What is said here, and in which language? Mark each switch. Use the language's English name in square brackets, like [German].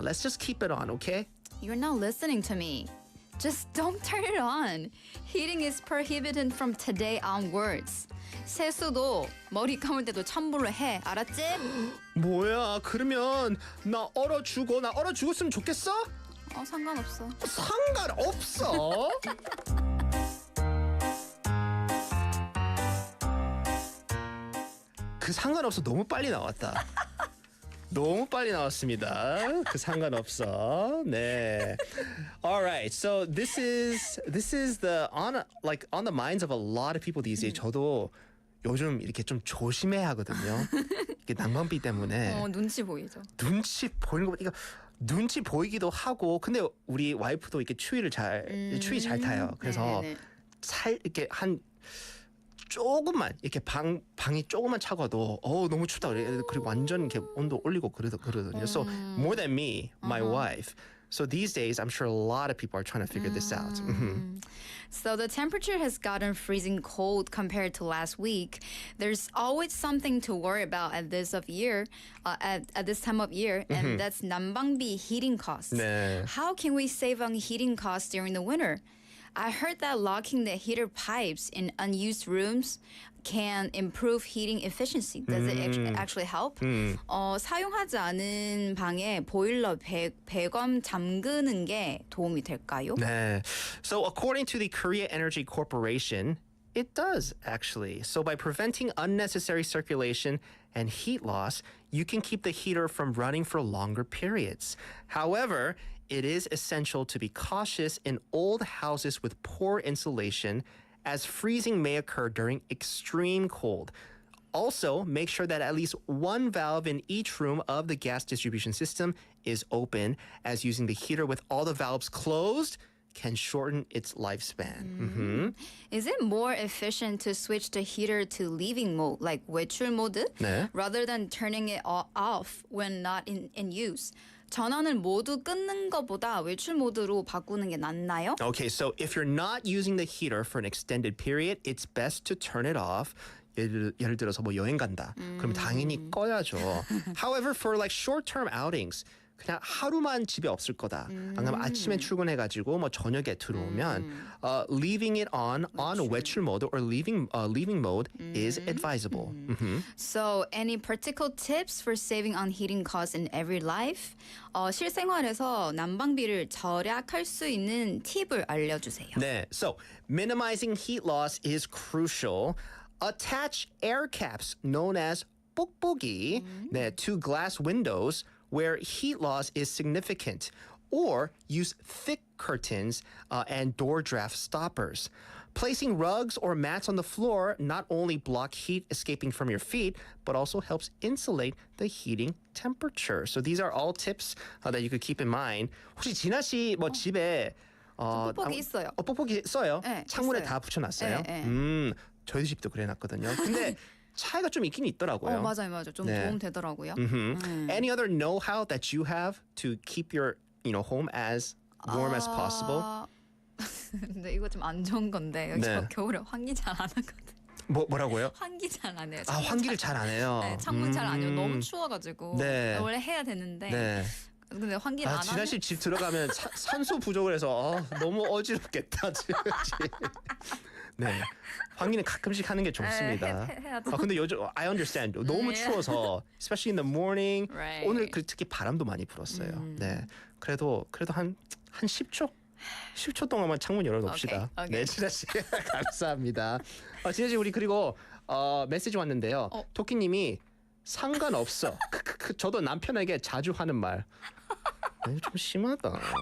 [English] Let's just keep it on, okay? You're not listening to me. Just don't turn it on. Heating is prohibited from today onwards. [Korean] 세수도 머리 감을 때도 찬물로 해. 알았지? 뭐야? 그러면 나 얼어 죽었으면 좋겠어? 상관없어. 상관없어? 그 상관없어 너무 빨리 나왔다. 너무 빨리 나왔습니다. 그 상관없어. 네. [English] All right. So this is the on the minds of a lot of people these days. [Korean] 저도 요즘 이렇게 좀 조심해야 하거든요. 이게 난방비 때문에. 눈치 보이죠. 눈치 보이는 거 이거 눈치 보이기도 하고 근데 우리 와이프도 이렇게 추위 잘 타요. 그래서 네네. 이렇게 한 조금만 이렇게 방이 조금만 차가도 너무 춥다 그래. 그리고 완전 이렇게 온도 올리고 그러거든요. [English] So more than me, my wife. So these days, I'm sure a lot of people are trying to figure this out. So the temperature has gotten freezing cold compared to last week. There's always something to worry about at this time of year, and that's 난방비 heating costs. [Korean] 네. [English] How can we save on heating costs during the winter? I heard that locking the heater pipes in unused rooms can improve heating efficiency. Does it actually help? [Korean] 사용하지 않은 방에 보일러 배관 잠그는 게 도움이 될까요? 네. [English] So according to the Korea Energy Corporation, it does actually. So by preventing unnecessary circulation and heat loss, you can keep the heater from running for longer periods. However, it is essential to be cautious in old houses with poor insulation, as freezing may occur during extreme cold. Also, make sure that at least one valve in each room of the gas distribution system is open, as using the heater with all the valves closed can shorten its lifespan. Is it more efficient to switch the heater to leaving mode, like 외출 mode, [Korean] 네. [English] rather than turning it off when not in use? [Korean] 전원을 모두 끊는 것보다 외출 모드로 바꾸는 게 낫나요? [English] Okay, so if you're not using the heater for an extended period, it's best to turn it off. [Korean] 예를 들어서 뭐 여행 간다. 그럼 당연히 꺼야죠. [English] However, for like short-term outings, [Korean] 그냥 하루만 집에 없을 거다. 아니면 아침에 출근해가지고 뭐 저녁에 들어오면 [English] leaving it on 외출 mode or leaving mode is advisable. So, any practical tips for saving on heating costs in every life? [Korean] 실생활에서 난방비를 절약할 수 있는 팁을 알려주세요. [English] 네, so minimizing heat loss is crucial. Attach air caps known as 뽁뽁이 to glass windows where heat loss is significant, or use thick curtains and door draft stoppers. Placing rugs or mats on the floor not only block heat escaping from your feet, but also helps insulate the heating temperature. So these are all tips that you could keep in mind. [Korean] 혹시 진아 씨 뭐 집에 뽁뽁이 있어요. 뽁뽁이 써요? 네, 창문에 있어요. 다 붙여놨어요? 네, 저희 집도 그래놨거든요. 근데 차이가 좀 있긴 있더라고요. 맞아요. 좀 네. 도움 되더라고요. [English] Any other know-how that you have to keep your home as warm as possible? [Korean] 근데 이거 좀 안 좋은 건데 여기 네. 겨울에 환기 잘 안 하거든. 뭐라고요? 환기 잘 안 해요. 환기를 잘 안 해요. 네, 창문 잘 안 해요. 너무 추워가지고 네. 원래 해야 되는데 네. 근데 환기를 안 진아 하면 씨 집 들어가면 산소 부족을 해서 너무 어지럽겠다. 네. 환기는 가끔씩 하는 게 좋습니다. 해야죠. 근데 요즘 [English] I understand. [Korean] 너무 네. [English] 추워서 especially in the morning. Right. [Korean] 오늘 특히 바람도 많이 불었어요. 네. 그래도 한 10초 동안만 창문 열어놓읍시다. 오케이. 네, 진아 씨 감사합니다. 진아 씨 우리 그리고 메시지 왔는데요. 토끼님이 상관없어. 저도 남편에게 자주 하는 말. 좀 심하다.